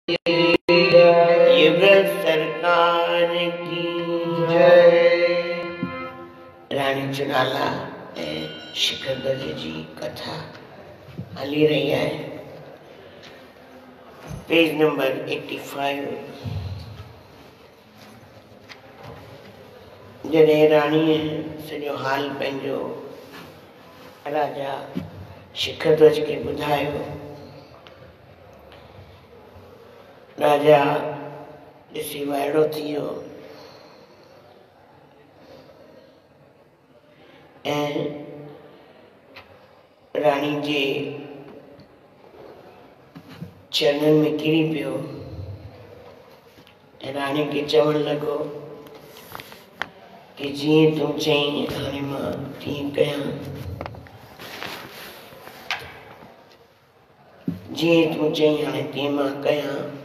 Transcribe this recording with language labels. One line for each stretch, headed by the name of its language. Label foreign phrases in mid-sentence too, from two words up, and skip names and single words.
Hindi: युगल सरकार की जय। रानी चुड़ाला शिखर ध्वज जी कथा हली रही है।
English: page number 85।
Sindhi: जॾहिं राणीअ सॼो हाल पंहिंजो राजा शिखर ध्वज खे ॿुधायो, राजा ॾिसी वाइड़ो थी वियो ऐं राणी जे चरणनि में किरी पियो ऐं राणी खे चवणु लॻो कि जीअं तूं चईं हाणे मां तीअं कयां, जीअं तूं चईं हाणे तीअं मां कयां।